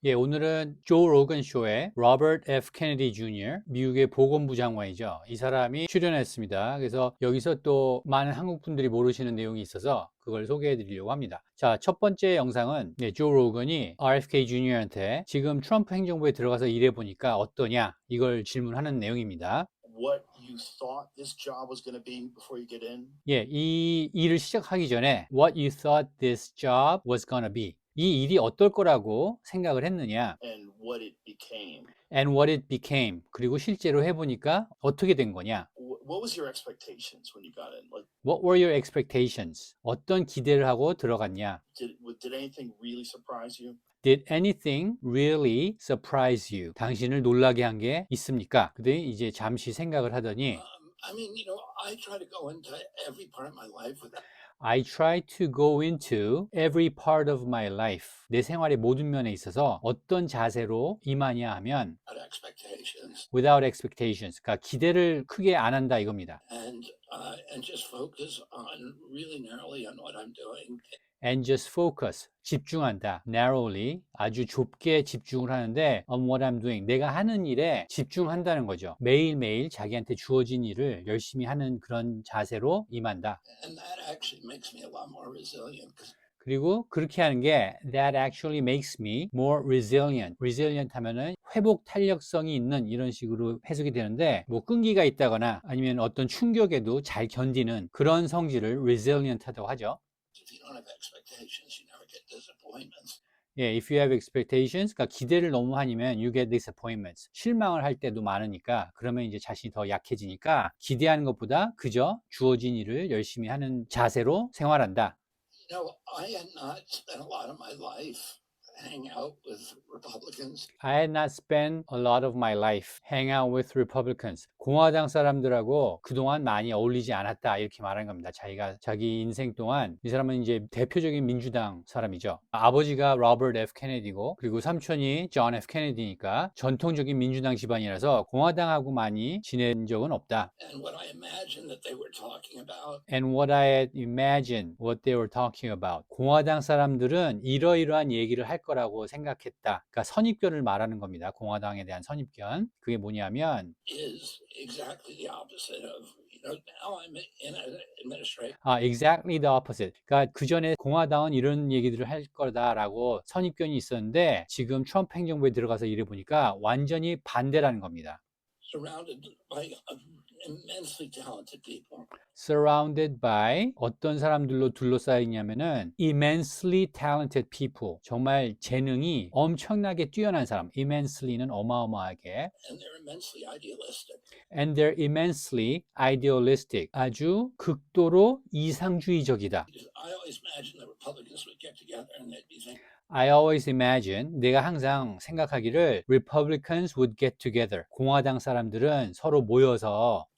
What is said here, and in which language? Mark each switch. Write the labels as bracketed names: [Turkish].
[Korean] 오늘은 조 로건 쇼의 로버트 F. 케네디 주니어, 미국의 보건부 장관이죠. 이 사람이 출연했습니다. 그래서 여기서 또 많은 한국 분들이 모르시는 내용이 있어서 그걸 소개해 드리려고 합니다. 자, 첫 번째 영상은 조 로건이 RFK 주니어한테 지금 트럼프 행정부에 들어가서 일해 보니까 어떠냐 이걸 질문하는 내용입니다. [English] What you thought this job was going to be before you get in? [Korean] 이 일을 시작하기 전에 [English] What you thought this job was gonna be. [Korean] 이 일이 어떨 거라고 생각을 했느냐? [English] And what it became. And what it became. [Korean] 그리고 실제로 해보니까 어떻게 된 거냐? [English] What was your expectations when you got in? Like, What were your expectations? [Korean] 어떤 기대를 하고 들어갔냐? [English] did anything really surprise you? Did anything really surprise you? [Korean] 당신을 놀라게 한 게 있습니까? 그들이 이제 잠시 생각을 하더니 [English] I mean, I try to go into every part of my life with I try to go into every part of my life. [Korean] 내 생활의 모든 면에 있어서 어떤 자세로 임하냐 하면 [English] expectations without expectations. [Korean] 그러니까 기대를 크게 안 한다 이겁니다. [English] and just focus on really narrowly on what I'm doing. And just focus. [Korean] 집중한다. [English] narrowly. [Korean] 아주 좁게 집중을 하는데 [English] on what I'm doing. [Korean] 내가 하는 일에 집중한다는 거죠. 매일매일 자기한테 주어진 일을 열심히 하는 그런 자세로 임한다. [English] And that actually makes me a lot more resilient. [Korean] 그리고 그렇게 하는 게 [English] that actually makes me more resilient. [Korean] resilient 하면은 회복 탄력성이 있는 이런 식으로 해석이 되는데 뭐 끈기가 있다거나 아니면 어떤 충격에도 잘 견디는 그런 성질을 resilient 하다고 하죠. [English] If you don't have expectations, you never get disappointments. if you have expectations, [Korean] 그러니까 기대를 너무 하면 [English] you get disappointments. [Korean] 실망을 할 때도 많으니까 그러면 이제 자신이 더 약해지니까 기대하는 것보다 그저 주어진 일을 열심히 하는 자세로 생활한다. [English] I had not spent a lot of my life hanging out with Republicans. I had not spent a lot of my life hang out with Republicans. [Korean] 공화당 사람들하고 그동안 많이 어울리지 않았다 이렇게 말하는 겁니다. 자기가 자기 인생 동안 이 사람은 이제 대표적인 민주당 사람이죠. 아버지가 로버트 F. 케네디고 그리고 삼촌이 존 F. 케네디니까 전통적인 민주당 집안이라서 공화당하고 많이 지낸 적은 없다. [English] And what I imagined that they were talking about And what I had imagined what they were talking about. [Korean] 공화당 사람들은 이러이러한 얘기를 할 거라고 생각했다. 그러니까 선입견을 말하는 겁니다. 공화당에 대한 선입견. 그게 뭐냐면 [English] is exactly the opposite of, now I'm in an administration. exactly the opposite. [Korean] 그러니까 그 전에 공화당은 이런 얘기들을 할 거다라고 선입견이 있었는데 지금 트럼프 행정부에 들어가서 일해 보니까 완전히 반대라는 겁니다. [English] Surrounded by immensely talented people. surrounded by [Korean] 어떤 사람들로 둘러싸여 있냐면은 [English] immensely talented people. [Korean] 정말 재능이 엄청나게 뛰어난 사람. immensely는 어마어마하게. [English] And they're immensely idealistic. And they're immensely idealistic. [Korean] 아주 극도로 이상주의적이다. [English] I always imagined the Republicans would get together and they'd be thinking, I always imagine, [Korean] 내가 항상 생각하기를 [English] Republicans would get together. [Korean] 공화당 사람들은 서로 모여서